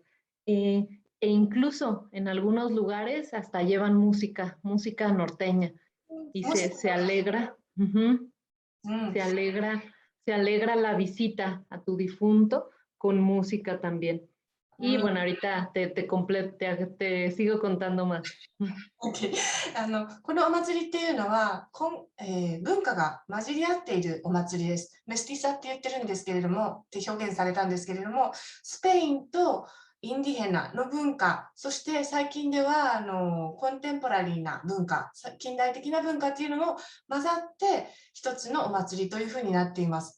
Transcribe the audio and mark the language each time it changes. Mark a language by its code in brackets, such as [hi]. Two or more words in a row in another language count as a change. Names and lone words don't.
[es] E incluso en algunos lugares hasta llevan música norteña y se alegra, se alegra, se alegra la visita a tu difunto con música también. Y bueno, ahorita te sigo contando más. [ja] OK このお祭りっていうのは、文化が混じり合っているお祭りです。メスティサって言ってるんですけれども、って表現されたんですけれども、スペインとインディヘナの文化、そして最近ではコンテンポラリーな文化、近代的な文化っていうのも混ざって一つのお祭りというふうになっています。